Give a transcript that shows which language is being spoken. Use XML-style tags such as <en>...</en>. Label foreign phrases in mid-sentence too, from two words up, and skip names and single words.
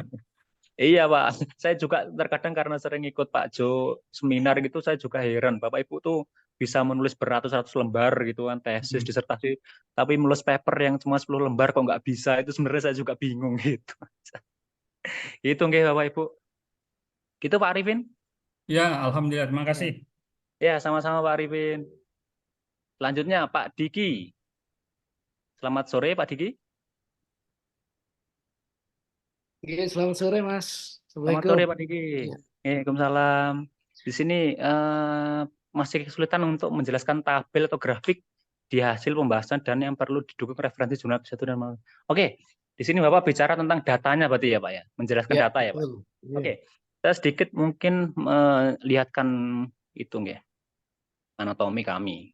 <id>Iya Pak, saya juga terkadang karena sering ikut Pak Jo seminar gitu, saya juga heran Bapak Ibu tuh bisa menulis beratus-ratus lembar gitu kan, tesis, disertasi, tapi menulis paper yang cuma 10 lembar kok nggak bisa, itu sebenarnya saya juga bingung gitu. Itu nggih Bapak Ibu. Gitu Pak Arifin? Ya, alhamdulillah, terima kasih. Ya, sama-sama Pak Arifin. Selanjutnya Pak Diki. Selamat sore Pak Diki. Selamat sore Mas. Selamat sore Pak Diki. Waalaikumsalam. Di sini masih kesulitan untuk menjelaskan tabel atau grafik di hasil pembahasan dan yang perlu didukung referensi jurnal satu dan Oke, di sini Bapak bicara tentang datanya berarti ya Pak ya, menjelaskan data ya Pak. Oke, saya sedikit mungkin melihatkan itu ya, anatomi kami.</id>